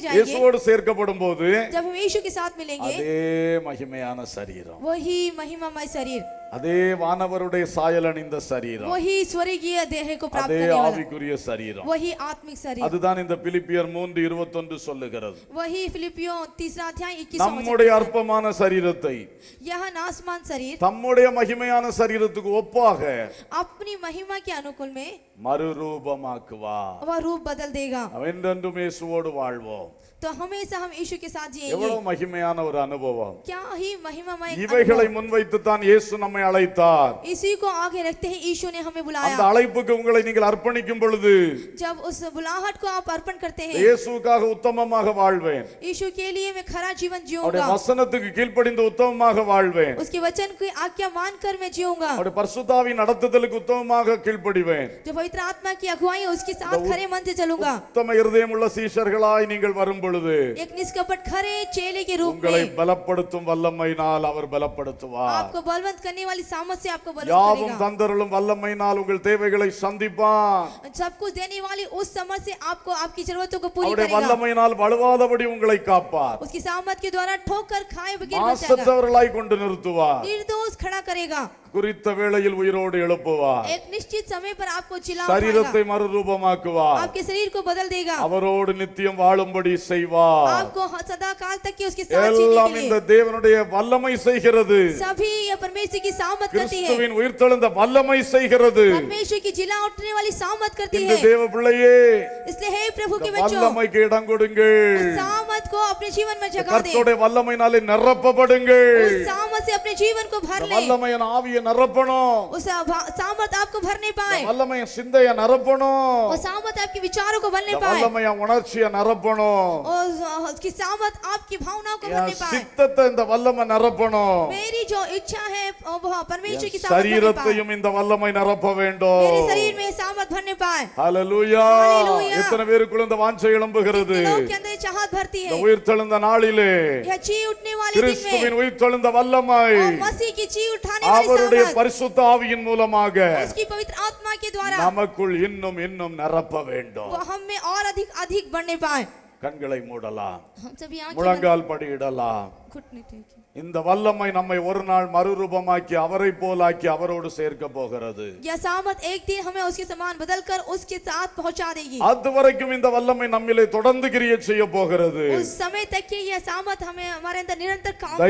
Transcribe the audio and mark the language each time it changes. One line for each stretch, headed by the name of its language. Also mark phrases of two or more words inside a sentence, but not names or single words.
Tamil: இயேசுவோடு சேர்க்கப்படும் போது,
Hindi: जब हम यीशु के साथ मिलेंगे,
Tamil: அதே மகிமையான சரீரம்,
Hindi: वही महिमामय शरीर,
Tamil: அதே வானவருடைய சாயல் அணிந்த சரீரம்,
Hindi: वही स्वर्गीय देह को प्राप्त
Tamil: அதே
Hindi: करने वाला,
Tamil: ஆவிக்குரிய சரீரம்.
Hindi: वही आत्मिक शरीर,
Tamil: அதுதான் இந்த பிலிப்பியர் 3:21 சொல்லுகிறது.
Hindi: वही फिलिपियों 3 अध्याय 21
Tamil: நம்முடைய அற்பமான சரீரத்தை
Hindi: यह नासमान शरीर
Tamil: தம்முடைய மகிமையான சரீரத்துக்கு ஒப்பாக
Hindi: अपनी महिमा के अनुकूल में
Tamil: மறுரூபமாக்குவார்.
Hindi: वह रूप बदल देगा।
Tamil: என்றென்றும் இயேசுவோடு வாழ்வோம்.
Hindi: तो हमेशा हम यीशु के साथ जिएंगे।
Tamil: எவ்வளவு மகிமையான ஒரு அனுபவம்.
Hindi: क्या ही महिमामय
Tamil: இவைகளை முன்வைத்து தான் இயேசு நம்மை அழைத்தார்.
Hindi: इसी को आगे रखते ही यीशु ने हमें
Tamil: அந்த
Hindi: बुलाया।
Tamil: அழைப்புக்கு உங்களை நீங்கள் அர்ப்பணிக்கும் பொழுது,
Hindi: जब उस बुलाहट को आप अर्पण करते हैं,
Tamil: இயேசுவுக்காக உத்தமமாக வாழ்வேன்,
Hindi: यीशु के लिए मैं खरा जीवन
Tamil: அவருடைய
Hindi: जीऊंगा,
Tamil: வசனத்துக்கு கீழ்ப்படிந்து உத்தமமாக வாழ்வேன்,
Hindi: उसके वचन की आज्ञा मानकर मैं जीऊंगा,
Tamil: அவருடைய பரிசுத்தாவின் நடத்துதலுக்கு உத்தமமாக கீழ்ப்படிவேன்.
Hindi: जो पवित्र आत्मा की अगुवाई है उसके साथ खरे मन से चलूंगा।
Tamil: உத்தம இருதயம் உள்ள சீஷர்களாய் நீங்கள் வரும் பொழுது,
Hindi: एक निष्कपट खरे चेले के रूप
Tamil: உங்களை
Hindi: में
Tamil: பலப்படுத்தும் வல்லமையினால் அவர் பலப்படுத்துவார்.
Hindi: आपको बलवंत करने वाली सामर्थ से आपको बलवंत
Tamil: யாவும்
Hindi: करेगा।
Tamil: தந்தருளும் வல்லமையினால் உங்கள் தேவைகளை சந்திப்பான்.
Hindi: सब कुछ देने वाली उस सामर्थ से आपको आपकी जरूरतों को पूरी
Tamil: அவருடைய
Hindi: करेगा।
Tamil: வல்லமையினால் வலுவாதபடி உங்களை காப்பார்.
Hindi: उसकी सामर्थ के द्वारा ठोकर खाए बगैर बचाएगा,
Tamil: மாசற்றவர்களாய் கொண்டு நிறுத்துவார்.
Hindi: निर्दोष खड़ा करेगा।
Tamil: குறித்த வேளையில் உயிரோடு எழுப்புவார்.
Hindi: एक निश्चित समय पर आपको जिला
Tamil: சரீரத்தை
Hindi: उठाएगा,
Tamil: மறுரூபமாக்குவார்.
Hindi: आपके शरीर को बदल देगा,
Tamil: அவரோடு நித்தியம் வாழும்படி செய்வார்.
Hindi: आपको सदा काल तक की उसके साथ जीने
Tamil: எல்லாம்
Hindi: के
Tamil: இந்த
Hindi: लिए
Tamil: தேவனுடைய வல்லமை செய்கிறது.
Hindi: सभी ये परमेश्वर की सामत करती है,
Tamil: கிறிஸ்துவின் உயிர்த்தெழுந்த வல்லமை செய்கிறது.
Hindi: परमेश्वर की जिला उठने वाली सामत करती
Tamil: இந்த
Hindi: है।
Tamil: தேவ பிள்ளையே,
Hindi: इसलिए हे प्रभु के
Tamil: இந்த
Hindi: बच्चों,
Tamil: வல்லமைக்கு இடம் கொடுங்கள்.
Hindi: उस सामत को अपने जीवन में जगा दे,
Tamil: கர்த்தருடைய வல்லமையினாலே நிரப்பப்படுங்கள்.
Hindi: उस सामत से अपने जीवन को भर
Tamil: இந்த
Hindi: ले,
Tamil: வல்லமையின் ஆவியை நிரப்பணும்.
Hindi: उस सामत आपको भरने पाए,
Tamil: இந்த வல்லமையின் சிந்தையை நிரப்பணும்.
Hindi: वो सामत आपके विचारों को भरने
Tamil: இந்த
Hindi: पाए,
Tamil: வல்லமையின் உணர்ச்சியை நிரப்பணும்.
Hindi: और उसकी सामत आपकी भावनाओं को
Tamil: என்
Hindi: भरने पाए।
Tamil: சித்தத்தை இந்த வல்லமை நிரப்பணும்.
Hindi: मेरी जो इच्छा है वो परमेश्वर की
Tamil: என்
Hindi: सामत भरने पाए,
Tamil: சரீரத்தையும் இந்த வல்லமை நிரப்ப வேண்டும்.
Hindi: मेरे शरीर में सामत भरने पाए।
Tamil: ஹalleluya.
Hindi: Hallelujah.
Tamil: எத்தனை பேருக்குள்ள இந்த வாஞ்சை எழும்புகிறது?
Hindi: लोग के अंदर चाहत भरती
Tamil: இந்த
Hindi: है,
Tamil: உயிர்த்தெழுந்த நாளிலே
Hindi: यह जी उठने वाले दिन
Tamil: கிறிஸ்துவின்
Hindi: में
Tamil: உயிர்த்தெழுந்த வல்லமை
Hindi: और मसीह की जी उठाने वाली
Tamil: அவருடைய
Hindi: सामत
Tamil: பரிசுத்த ஆவியின் மூலமாக
Hindi: उसकी पवित्र आत्मा के द्वारा
Tamil: நமக்குள் இன்னும் இன்னும் நிரப்ப வேண்டும்.
Hindi: वो हम में और अधिक अधिक बढ़ने पाए।
Tamil: கண்களை மூடலாம்,
Hindi: हम सभी आंखें
Tamil: முழங்கால் படியிடலாம்.
Hindi: घुटने टेके।
Tamil: இந்த வல்லமை நம்மை ஒரு நாள் மறுரூபமாக்கி அவரை போலாக்கி அவரோடு சேர்க்க போகிறது.
Hindi: यह सामत एक दिन हमें उसके समान बदलकर उसके साथ पहुंचा देगी।
Tamil: அது வரைக்கும் இந்த வல்லமை நம்மிலே தொடர்ந்து கிரியை செய்ய போகிறது.
Hindi: उस समय तक कि यह सामत हमें हमारे अंदर निरंतर काम कर रही है।